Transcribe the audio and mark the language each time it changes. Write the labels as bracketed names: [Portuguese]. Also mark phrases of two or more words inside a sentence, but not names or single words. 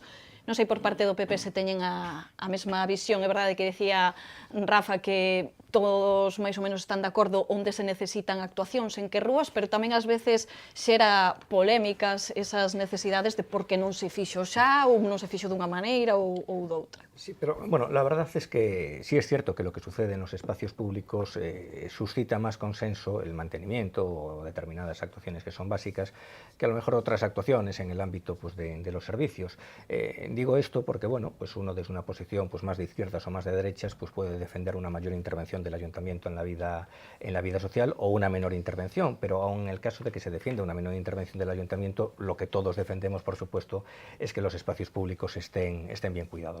[Galician] Non sei por parte do PP se teñen a mesma visión. É verdade que decía Rafa que todos máis ou menos están de acordo onde se necesitan actuacións, en que rúas, pero tamén ás veces xera polémicas esas necesidades de por que non se fixo xa ou non se fixo dunha maneira ou doutra. [Spanish] Sí, pero bueno, la verdad es que sí es cierto que lo que sucede en los espacios públicos suscita más consenso el mantenimiento o determinadas actuaciones que son básicas que a lo mejor otras actuaciones en el ámbito pues, de los servicios. Digo esto porque bueno, pues uno desde una posición pues, más de izquierdas o más de derechas pues, puede defender una mayor intervención del ayuntamiento en la vida social o una menor intervención, pero aun en el caso de que se defienda una menor intervención del ayuntamiento, lo que todos defendemos, por supuesto, es que los espacios públicos estén bien cuidados.